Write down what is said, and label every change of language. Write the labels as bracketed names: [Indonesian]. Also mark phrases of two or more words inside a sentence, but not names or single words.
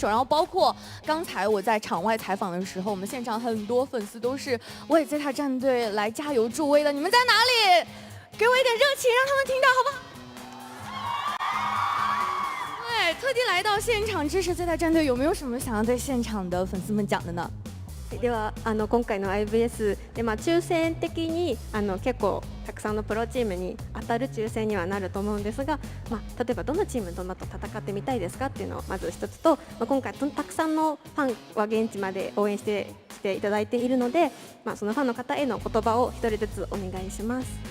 [Chinese] 然后包括刚才我在场外采访的时候，我们现场很多粉丝都是为 ZETA 战队来加油助威的，你们在哪里？给我一点热情，让他们听到好不好？对，特地来到现场支持 ZETA 战队，有没有什么想要对现场的粉丝们讲的呢？ [Japanese] では今回の IVS で、抽選的に結構たくさんのプロチームに当たる抽選にはなると思うんですが、例えばどのチームと戦ってみたいですかっていうのをまず一つと、今回たくさんのファンは現地まで応援してきていただいているので、そのファンの方への言葉を一人ずつお願いします。